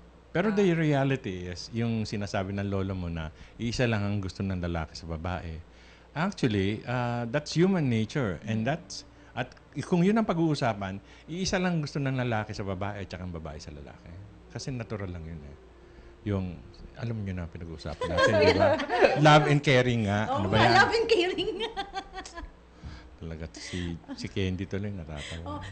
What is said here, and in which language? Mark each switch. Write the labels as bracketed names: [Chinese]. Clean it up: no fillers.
[Filipino] Pero [English] the reality is, [Filipino] yung sinasabi ng lolo mo na isa lang ang gusto ng lalaki sa babae. [English] Actually, that's human nature. [Filipino] And at kung yun ang pag-uusapan, iisa lang gusto ng lalaki sa babae at ang babae sa lalaki. Kasi natural lang yun Yung, alam niyo na pinag-uusapan natin, di ba? [English] Love and caring [Filipino] nga. Ano ba yan? [English] Love and caring nga. [Filipino] Talaga, si Candy tuloy natatawa.